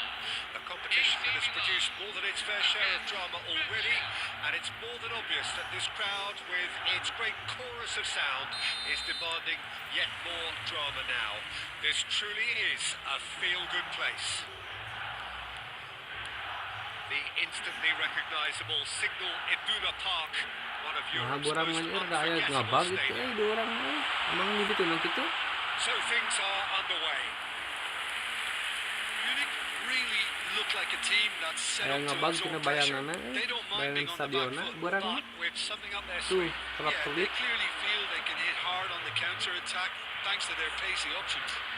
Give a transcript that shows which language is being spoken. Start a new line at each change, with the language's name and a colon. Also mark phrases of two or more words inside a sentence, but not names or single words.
English: A competition that has produced more than its fair share of drama already, and it's more than obvious that this crowd, with its great chorus of sound, is demanding yet more drama now. This truly is a feel-good place. The instantly recognisable Signal Iduna Park, one of
Sundanese: Nah,
English: Europe's
Sundanese: borang
English: most
Sundanese: mah aya
English: unforgettable
Sundanese: ngabag gitu
English: stadiums.
Sundanese: dua orang mah. Emang gitu emang gitu.
English: So things are underway. Munich really look like a team that's set
Sundanese: Aya
English: up to
Sundanese: ngabag
English: absorb
Sundanese: tina
English: pressure.
Sundanese: bayanganna
English: They don't mind
Sundanese: bayangan
English: being on the back
Sundanese: stadionna
English: foot,
Sundanese: borang mah.
English: but with something up their
Sundanese: Tuh,
English: sleeve,
Sundanese: kelap-kelip.
English: they clearly feel they can hit hard on the counter-attack thanks to their pacey options.